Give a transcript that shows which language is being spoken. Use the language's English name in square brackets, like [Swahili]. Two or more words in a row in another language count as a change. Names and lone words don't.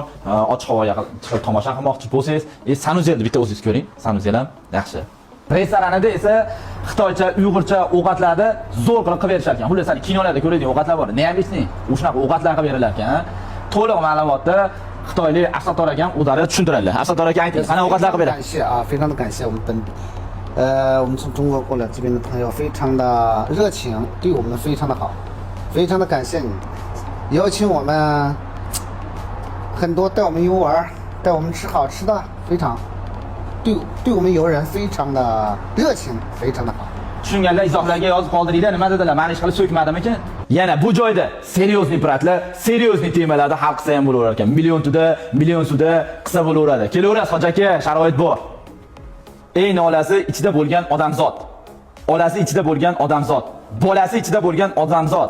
[Uzbek] Ochiq havoga chiqib tomosha qilmoqchi bo'lsangiz, sanuzelni bitta o'zingiz ko'ring. Sanuzel ham yaxshi. Restoranida esa xitoycha, uyg'urcha ovqatlarni zo'r qilib berishar ekan. Xullas, kinolarda ko'radigan ovqatlar bor. Nemisni, o'shunaqa ovqatlar qilib berilar ekan. To'liq ma'lumotni Xitoylik Asattor akam o'zlari tushuntiradilar. Asattor aka ayting, qana ovqatlar qilib beradi. [Chinese] 感谢啊，非常的感谢我们本地，我们从中国过来这边的朋友非常的热情，对我们非常的好，非常的感谢你，邀请我们很多带我们游玩，带我们吃好吃的，非常对我们游人非常的热情，非常的好。 [Uzbek] Tushunganlar izohlarga yozib qoldiringlar, nima dedilar? Ma'ni ish qilib so'kmadimikin? Yana bu joyda seriozniy piratlar, seriozniy temalarda hal qilsa ham bo'laverar ekan. Million tuda, million suda qilsa bo'laveradi. Kelaverasiz hoji aka, sharoit bor. Eng nolasi ichida bo'lgan odamzod. Olasi ichida bo'lgan odamzod. Bolasi ichida bo'lgan odamzod.